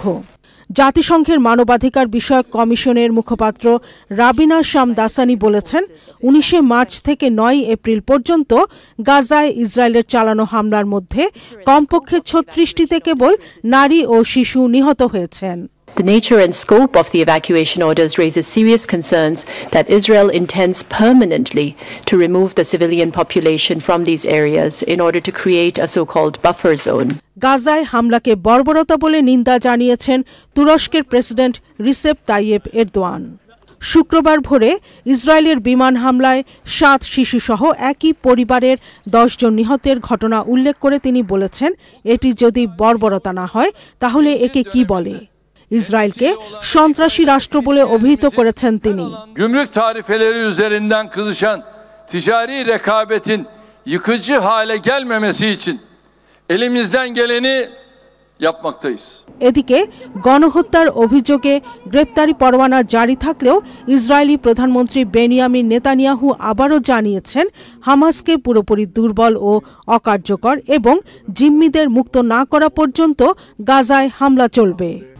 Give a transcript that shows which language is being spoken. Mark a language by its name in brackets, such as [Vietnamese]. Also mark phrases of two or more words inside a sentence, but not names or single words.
[Bangla] জাতিসংঘের মানবাধিকার বিষয়ক কমিশনের মুখপাত্র রাবিনা শামদাসানি বলেছেন, 19 মার্চ থেকে 9 এপ্রিল পর্যন্ত গাজায় ইসরায়েলের চালানো হামলার মধ্যে কমপক্ষে 36টিতে কেবল নারী ও শিশু নিহত হয়েছেন। [English] The nature and scope of the evacuation orders raises serious concerns that Israel intends permanently to remove the civilian population from these areas in order to create a so-called buffer zone. [Bangla] গাজায় হামলাকে বর্বরতা বলে নিন্দা জানিয়েছেন তুরস্কের প্রেসিডেন্ট রিসেপ তাইয়েপ এরদোয়ান। শুক্রবার ভোরে ইসরায়েলের বিমান হামলায় 7 শিশুসহ একই পরিবারের 10 জন নিহতের ঘটনা উল্লেখ করে তিনি বলেছেন, এটি যদি বর্বরতা না হয় তাহলে eকে কি বলে? ইসরায়েলকে সন্ত্রাসী রাষ্ট্র বলে অভিহিত করেছেন তিনি। [Turkish] Gümrük tarifeleri üzerinden kızışan ticari rekabetin yıkıcı hale gelmemesi için elimizden geleni yapmaktayız. [Bangla] এদিকে গণহত্যার অভিযোগে গ্রেপ্তারি পরোয়ানা জারি থাকলেও ইসরায়েলি প্রধানমন্ত্রী বেনিয়ামিন নেতানিয়াহু আবারও জানিয়েছেন, হামাসকে পুরোপুরি দুর্বল ও অকার্যকর এবং জিম্মিদের মুক্ত না করা পর্যন্ত গাজায় হামলা চলবে।